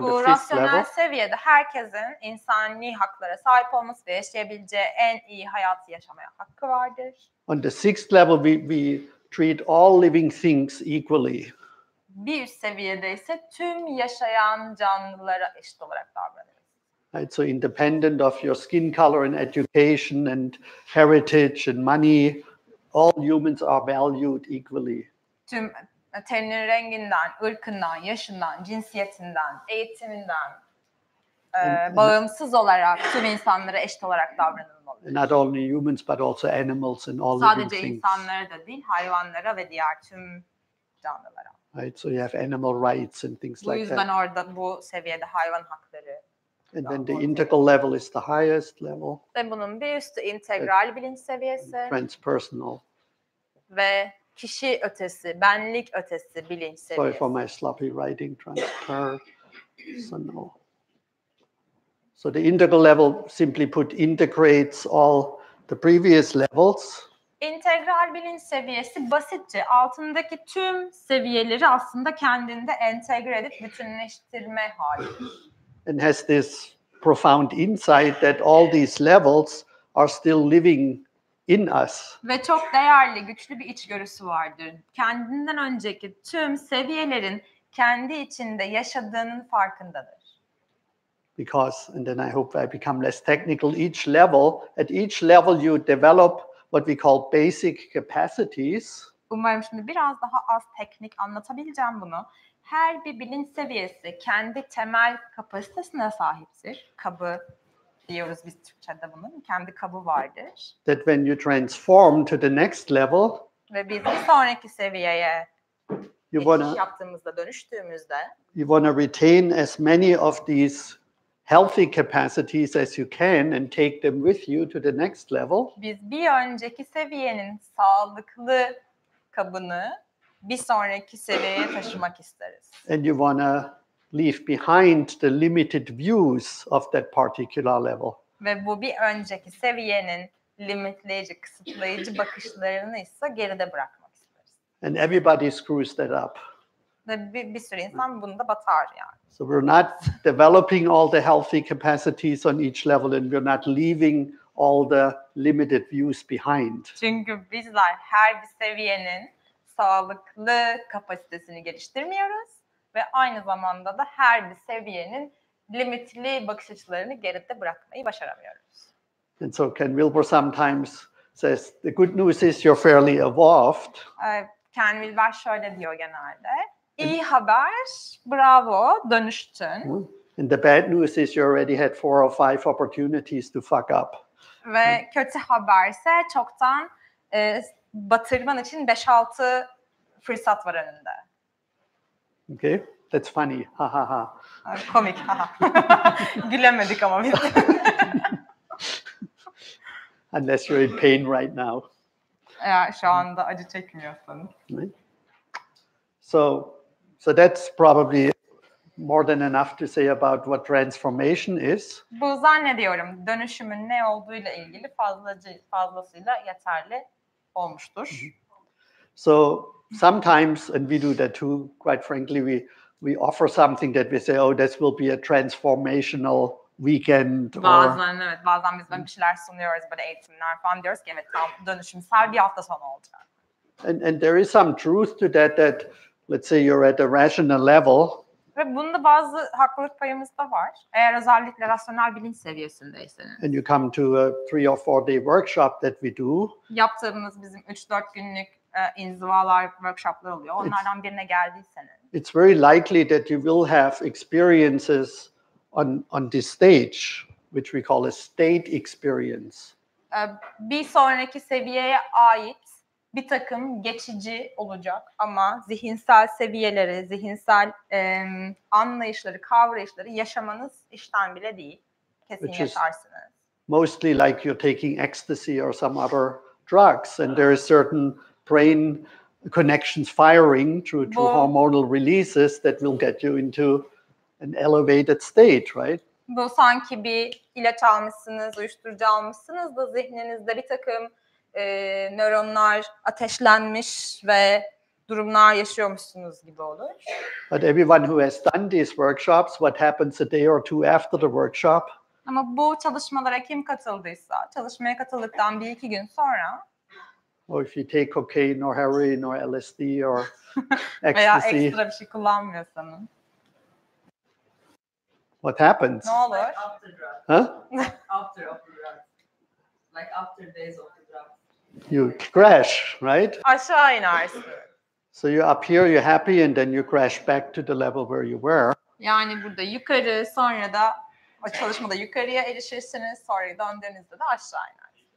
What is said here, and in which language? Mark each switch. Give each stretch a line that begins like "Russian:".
Turkish: Bu
English: the fifth
Turkish: rasyonel
English: level.
Turkish: seviyede herkesin insani haklara sahip olması ve yaşayabileceği en iyi hayatı yaşamaya hakkı vardır.
English: On the sixth level, we treat all living things equally.
Turkish: Bir üst seviyede ise tüm yaşayan canlılara eşit olarak davranırız.
English: Right, so independent of your skin color and education and heritage and money, all humans are valued equally.
Turkish: Tüm teninin renginden, ırkından, yaşından, cinsiyetinden, eğitiminden bağımsız olarak tüm insanlara eşit olarak davranılmalı.
English: Not only humans but also animals and all living
Turkish: Sadece
English: things.
Turkish: insanlara da değil, hayvanlara ve diğer tüm canlılara.
English: Right, so you have animal rights and things
Turkish: Bu
English: like
Turkish: yüzden
English: that.
Turkish: orada bu seviyede hayvan hakları.
English: And then the integral level is the highest level,
Turkish: Ve bunun bir üstü integral bilinç seviyesi
English: transpersonal.
Turkish: ve kişi ötesi, benlik ötesi bilinç
English: Sorry
Turkish: seviyesi.
English: for my sloppy writing, transpersonal. So the integral level, simply put, integrates all the previous levels.
Turkish: İntegral bilinç seviyesi basitçe altındaki tüm seviyeleri aslında kendinde entegre edip bütünleştirme halidir.
English: And has this profound insight that all these levels are still living in us.
Turkish: Ve çok değerli, güçlü bir içgörüsü vardır. Kendinden önceki tüm seviyelerin kendi içinde yaşadığının farkındadır.
English: Because, and then I hope I become less technical, at each level you develop what we call basic capacities.
Turkish: Umarım şimdi biraz daha az teknik anlatabileceğim bunu. Her bir bilinç seviyesi kendi temel kapasitesine sahiptir. Kabı diyoruz biz Türkçe'de bunun. Kendi kabı vardır.
English: That when you transform to the next level,
Turkish: Ve biz bir sonraki seviyeye geçiş yaptığımızda, dönüştüğümüzde
English: you want to retain as many of these healthy capacities as you can and take them with you to the next level.
Turkish: Biz bir önceki seviyenin sağlıklı kabını bir sonraki seviyeye taşımak isteriz.
English: And you want to leave behind the limited views of that particular level.
Turkish: Ve bu bir önceki seviyenin limitleyici, kısıtlayıcı bakışlarını ise geride bırakmak isteriz.
English: And everybody screws that up.
Turkish: Ve bir sürü insan bunda batar yani.
English: So we're not developing all the healthy capacities on each level, and we're not leaving all the limited views behind.
Turkish: Çünkü bizler her bir seviyenin sağlıklı kapasitesini geliştirmiyoruz ve aynı zamanda da her bir seviyenin limitli bakış açılarını geride bırakmayı başaramıyoruz.
English: And so Ken Wilber sometimes says, the good news is you're fairly evolved.
Turkish: Ken Wilber şöyle diyor genelde. İyi haber, bravo, dönüştün.
English: And the bad news is you already had 4 or 5 opportunities to fuck up.
Turkish: Ve kötü haberse çoktan batırman için 5-6 fırsat var önünde.
English: Okay, that's funny. Ha ha ha.
Turkish: Komik. Gülemedik ama biz.
English: Unless you're in pain right now.
Turkish: Eğer şu anda acı çekmiyorsanız.
English: Right? So that's probably more than enough to say about what transformation is.
Turkish: Bu zannediyorum dönüşümün ne olduğuyla ilgili fazlasıyla yeterli olmuştur.
English: So sometimes, and we do that too, quite frankly, we offer something that we say, oh, this will be a transformational weekend.
Turkish: Bazen biz bir şeyler sunuyoruz, böyle eğitimler falan diyoruz ki evet tam dönüşümsel bir hafta sonu olacak.
English: And there is some truth to that let's say you're at a rational level.
Turkish: Ve bunda bazı haklılık payımız da var. Eğer özellikle rasyonel bilinç seviyesindeyseniz.
English: And you come to a 3 or 4 day workshop that we do.
Turkish: Yaptığımız bizim 3-4 günlük inzivalar, workshoplar oluyor. Onlardan birine geldiyseniz.
English: It's very likely that you will have experiences on this stage, which we call a state experience.
Turkish: Bir sonraki seviyeye ait bir takım geçici olacak ama zihinsel seviyeleri, zihinsel anlayışları, kavrayışları yaşamanız işten bile değil. Kesin yaşarsınız.
English: Mostly like you're taking ecstasy or some other drugs, and there is certain brain connections firing through hormonal releases that will get you into an elevated state, right?
Turkish: Bu sanki bir ilaç almışsınız, uyuşturucu almışsınız da zihninizde bir takım nöronlar ateşlenmiş ve durumlar yaşıyormuşsunuz gibi olur.
English: But everyone who has done these workshops, what happens a day or two after the workshop?
Turkish: Ama bu çalışmalara kim katıldıysa, çalışmaya katıldıktan 1-2 gün sonra
English: or if you take cocaine or heroin or LSD or
Turkish: veya
English: ecstasy,
Turkish: ekstra bir şey kullanmıyorsanız
English: what happens?
Turkish: ne olur?
English: Like after drugs. Huh? After of the drugs. Like after days of the drugs. You crash, right?
Turkish: Aşağı inersin.
English: So you're up here, you're happy, and then you crash back to the level where you were.
Turkish: Yani burada yukarı, sonra da o çalışmada yukarıya erişirsiniz, sonra döndüğünüzde de aşağı inersiniz.